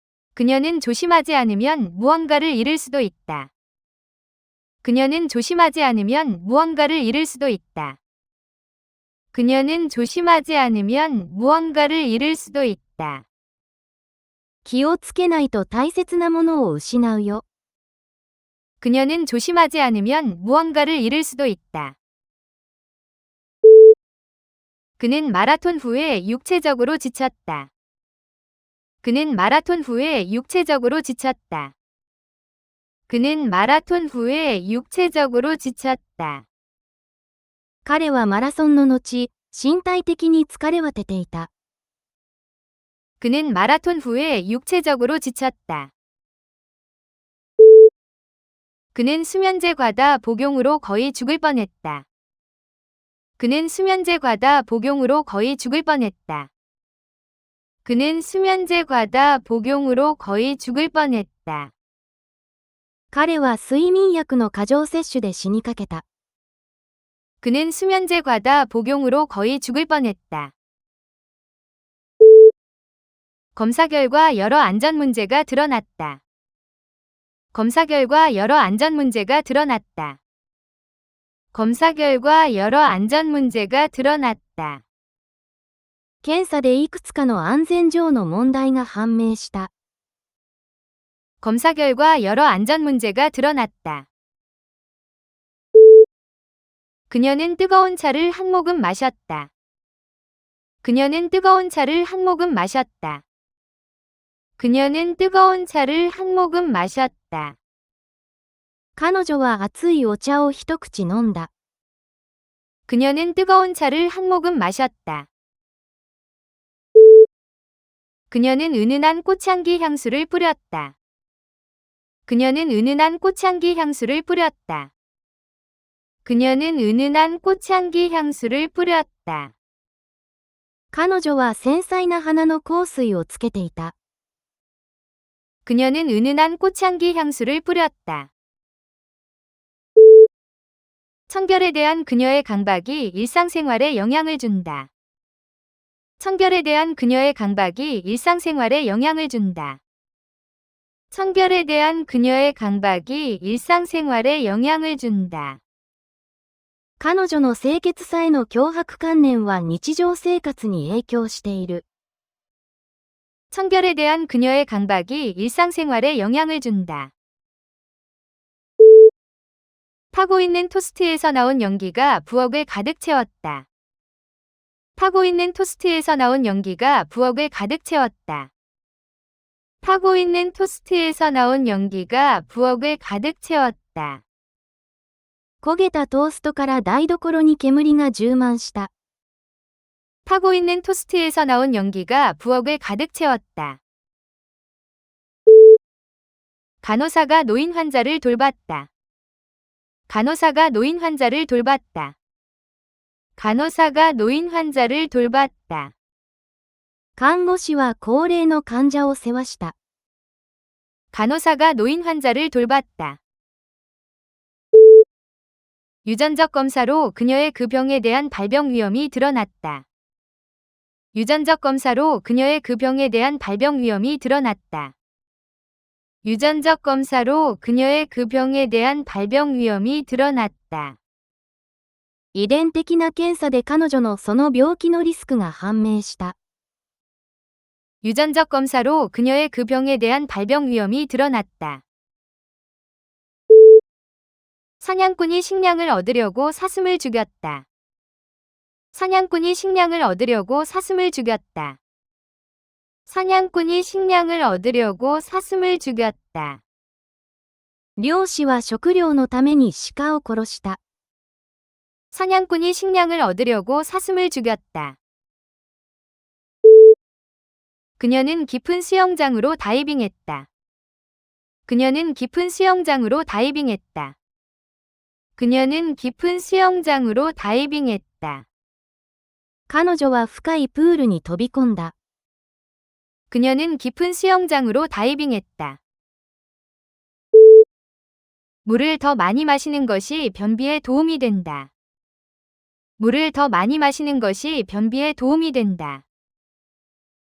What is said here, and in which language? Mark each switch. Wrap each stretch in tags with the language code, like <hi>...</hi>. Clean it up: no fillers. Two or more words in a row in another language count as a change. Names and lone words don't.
<ko>그녀는 조심하지 않으면 무언가를 잃을 수도 있다. 그녀는 조심하지 않으면 무언가를 잃을 수도 있다. 그녀는 조심하지 않으면 무언가를 잃을 수도 있다.</ko> <ja>気をつけないと大切なものを失うよ。</ja> <ko>그녀는 조심하지 않으면 무언가를 잃을 수도 있다. 그는 마라톤 후에 육체적으로 지쳤다. 그는 마라톤 후에 육체적으로 지쳤다. 그는 마라톤 후에 육체적으로 지쳤다.</ko> <ja>彼はマラソンの後、身体的に疲れ果てていた。</ja> <ko>그는 마라톤 후에 육체적으로 지쳤다. 그는 수면제 과다 복용으로 거의 죽을 뻔했다. 그는 수면제 과다 복용으로 거의 죽을 뻔했다. 그는 수면제 과다 복용으로 거의 죽을 뻔했다.</ko> <ja>彼は睡眠薬の過剰摂取で死にかけた。</ja> <ko>그는 수면제 과다 복용으로 거의 죽을 뻔했다. 검사 결과 여러 안전 문제가 드러났다. 검사 결과 여러 안전 문제가 드러났다. 검사 결과 여러 안전 문제가 드러났다.</ko> <ja>検査でいくつかの安全上の問題が判明した。</ja> <ko>검사 결과 여러 안전 문제가 드러났다. 그녀는 뜨거운 차를 한 모금 마셨다. 그녀는 뜨거운 차를 한 모금 마셨다. 그녀는 뜨거운 차를 한 모금 마셨다.</ko> <ja>彼女は熱いお茶を一口飲んだ。</ja> <ko>그녀는 뜨거운 차를 한 모금 마셨다. 그녀는 은은한 꽃향기 향수를 뿌렸다. 그녀는 은은한 꽃향기 향수를 뿌렸다. 그녀는 은은한 꽃향기 향수를 뿌렸다.</ko> <ja>彼女は繊細な花の香水をつけていた。</ja> <ko>그녀는 은은한 꽃향기 향수를 뿌렸다. 청결에 대한 그녀의 강박이 일상생활에 영향을 준다. 청결에 대한 그녀의 강박이 일상생활에 영향을 준다. 청결에 대한 그녀의 강박이 일상생활에 영향을 준다.</ko> <ja>彼女の清潔さへの強迫観念は日常生活に影響している。</ja> <ko>청결에 대한 그녀의 강박이 일상생활에 영향을 준다. 타고 있는 토스트에서 나온 연기가 부엌을 가득 채웠다. 타고 있는 토스트에서 나온 연기가 부엌을 가득 채웠다. 타고 있는 토스트에서 나온 연기가 부엌을 가득 채웠다.</ko> <ja>焦げたトーストから台所に煙が充満した。</ja> <ko>타고 있는 토스트에서 나온 연기가 부엌을 가득 채웠다. 간호사가 노인 환자를 돌봤다. 간호사가 노인 환자를 돌봤다. 간호사가 노인 환자를 돌봤다.</ko> <ja>看護師は高齢の患者を世話した。</ja> <ko>간호사가 노인 환자를 돌봤다. 유전적 검사로 그녀의 그 병에 대한 발병 위험이 드러났다. 유전적 검사로 그녀의 그 병에 대한 발병 위험이 드러났다. 유전적 검사로 그녀의 그 병에 대한 발병 위험이 드러났다.</ko> <ja>遺伝的な検査で彼女のその病気のリスクが判明した。</ja> <ko>유전적 검사로 그녀의 그 병에 대한 발병 위험이 드러났다. 사냥꾼이 식량을 얻으려고 사슴을 죽였다. 사냥꾼이 식량을 얻으려고 사슴을 죽였다. 사냥꾼이 식량을 얻으려고 사슴을 죽였다.</ko> <ja>猟師は食料のために鹿を殺した。</ja> <ko>사냥꾼이 식량을 얻으려고 사슴을 죽였다. 그녀는 깊은 수영장으로 다이빙했다. 그녀는 깊은 수영장으로 다이빙했다. 그녀는 깊은 수영장으로 다이빙했다.</ko> <ja>彼女は深いプールに飛び込んだ。</ja> <ko>그녀는 깊은 수영장으로 다이빙했다. 물을 더 많이 마시는 것이 변비에 도움이 된다. 물을 더 많이 마시는 것이 변비에 도움이 된다.</ko>